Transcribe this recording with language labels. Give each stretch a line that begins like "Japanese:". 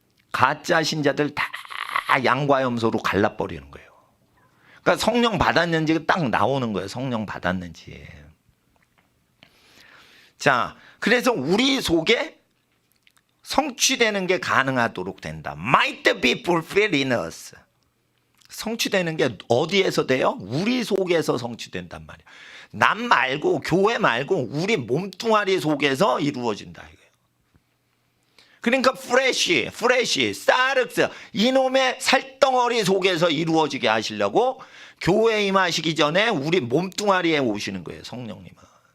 Korean: 가짜 신자들 다 양과염소로 갈라버리는 거예요. 그러니까 성령 받았는지 딱 나오는 거예요. 성령 받았는지. 자, 그래서 우리 속에 성취되는 게 가능하도록 된다.
English: Might be fulfilled in us.
Korean: 성취되는 게 어디에서 돼요? 우리 속에서 성취된단 말이에요. 남 말고 교회 말고 우리 몸뚱아리 속에서 이루어진다 이거예요. 그러니까 프레쉬, 사르스 이놈의 살덩어리 속에서 이루어지게 하시려고 교회에 임하시기 전에 우리 몸뚱아리에 오시는 거예요. 성령님은.